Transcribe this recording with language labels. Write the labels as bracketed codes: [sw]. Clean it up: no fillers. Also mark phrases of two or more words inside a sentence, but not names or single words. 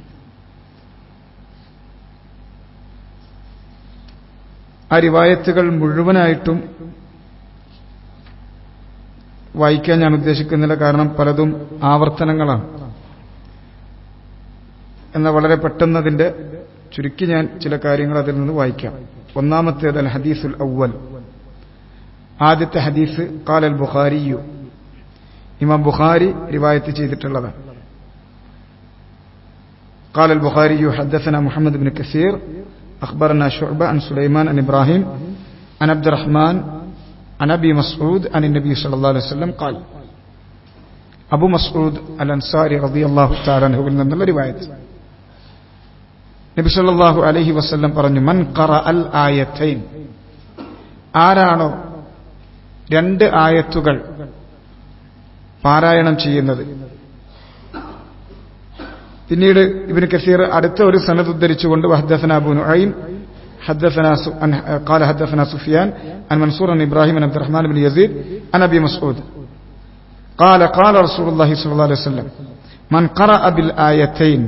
[ml] ആ റിവായത്തുകൾ മുഴുവനായിട്ടും വായിക്കാൻ ഞാൻ ഉദ്ദേശിക്കുന്നില്ല, കാരണം പലതും ആവർത്തനങ്ങളാണ്. എന്നാൽ വളരെ പെട്ടെന്ന് അതിന്റെ ചുരുക്കി ഞാൻ ചില കാര്യങ്ങൾ അതിൽ നിന്ന് വായിക്കാം. ഒന്നാമത്തേത് [ar] الحديث الأول, [ml] ആദ്യത്തെ ഹദീസ് [ar] قال البخاري, [ml] ഇമാം ബുഖാരി റിവായത്ത് ചെയ്തിട്ടുള്ളതാണ്. [ar] قال البخاري حدثنا محمد بن كثير أخبرنا شعبة عن سليمان عن إبراهيم عن عبد الرحمن عن أبي مسعود عن النبي صلى الله عليه وسلم قال. أبو مسعود الأنصاري رضي الله تعالى عنه من رواية نبي صلى الله عليه وسلم പറഞ്ഞു: من قرأ الآيتين, [ml] ആരാണോ 2 ആയത്തുകൾ പാരായണം ചെയ്യുന്നത്. പിന്നീട് ഇബ്നു കസീർ അടുത്ത ഒരു സനദ് ഉദ്ധരിച്ചുകൊണ്ട് [ar] وحدثنا أبو نعيم قال حدثنا سفيان عن منصور عن إبراهيم عن عبد الرحمن بن يزيد عن أبي مسعود قال قال رسول الله صلى الله عليه وسلم من قرأ بالآيتين.